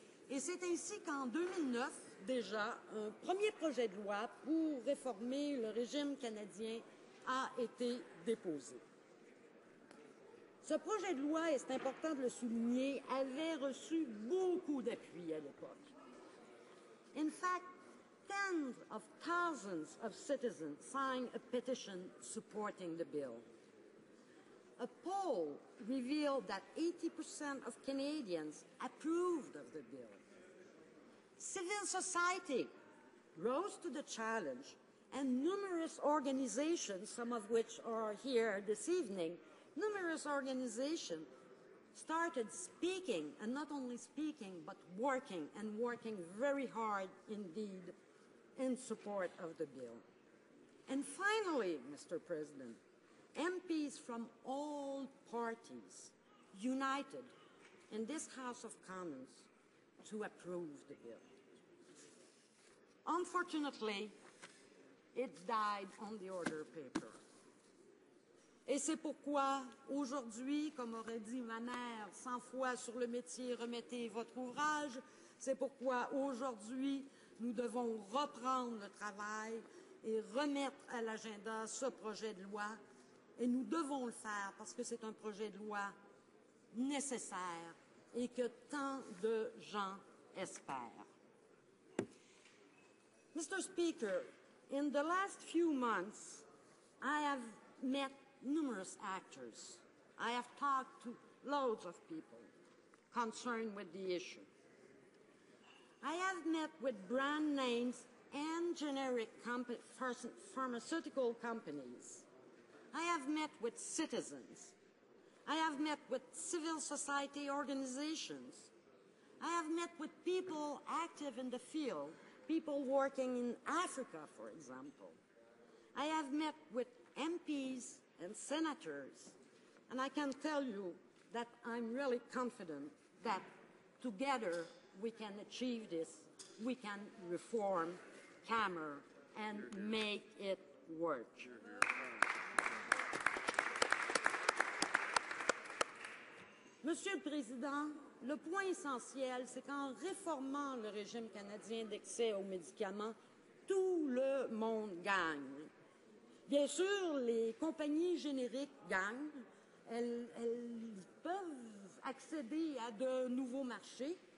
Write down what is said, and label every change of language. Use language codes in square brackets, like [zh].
[fr] Et c'est ainsi qu'en 2009, déjà, un premier projet de loi pour réformer le régime canadien a été déposé. Ce projet de loi, et c'est important de le souligner, avait reçu beaucoup d'appui à l'époque. [en] In fact, tens of thousands of citizens signed a petition supporting the bill. A poll revealed that 80% of Canadians approved of the bill. Civil society rose to the challenge, and numerous organizations, some of which are here this evening, numerous organizations started speaking, and not only speaking, but working, and working very hard indeed in support of the bill. And finally, Mr. President, MPs from all parties united in this House of Commons to approve the bill. Unfortunately, it died on the order paper. [fr] Et c'est pourquoi, aujourd'hui, comme aurait dit ma mère 100 fois sur le métier, remettez votre ouvrage, c'est pourquoi aujourd'hui, nous devons reprendre le travail et remettre à l'agenda ce projet de loi. Et nous devons le faire parce que c'est un projet de loi nécessaire et que tant de gens espèrent. [en] Mr. Speaker, in the last few months, I have met numerous actors. I have talked to loads of people concerned with the issue. I have met with brand names and generic pharmaceutical companies. I have met with citizens. I have met with civil society organizations. I have met with people active in the field, people working in Africa, for example. I have met with MPs and senators. And I can tell you that I'm really confident that together we can achieve this. We can reform CAMR and make it work. [fr] Monsieur le Président, le point essentiel, c'est qu'en réformant le régime canadien d'accès aux médicaments, tout le monde gagne. Bien sûr, les compagnies génériques gagnent. Elles peuvent accéder à de nouveaux marchés.